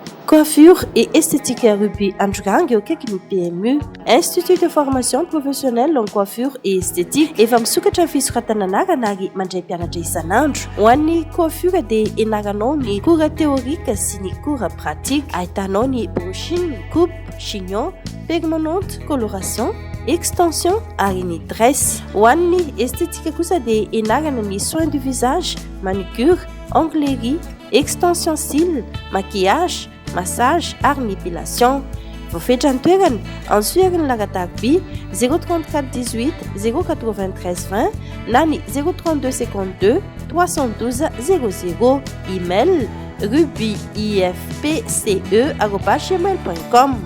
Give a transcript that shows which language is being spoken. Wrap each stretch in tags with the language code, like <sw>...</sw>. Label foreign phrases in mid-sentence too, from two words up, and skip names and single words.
<fr>Coiffure et esthétique Ruby Andrangue au Kekini PMU, Institut de formation professionnelle en coiffure et esthétique,</fr> <mg>efa misokatra fisoratanana ary mandray mpianatra isan'andro. Ho an'ny coiffure dia enaranao ny</mg> <fr>cours théorique</fr> <mg>sy ny</mg> <fr>cours pratique.</fr> <mg>Ahitanao ny</mg> <fr>brushing, coupe, chignon, permanente, coloration, extension</fr> <mg>ary ny</mg> <fr>dresse.</fr> <mg>Ho an'ny esthétique kosa dia enarana ny</mg> <fr>soin du visage, manucure, onglerie, extension cils, maquillage, massage</fr> <mg>ary ny</mg> <fr>épilation.</fr> <mg>Voafetra ny toerana Ansuarin'ny Laradaroby 034 18 093 20 na ny 032 52 312 00. Email rubyifpce@gmail.com.</mg>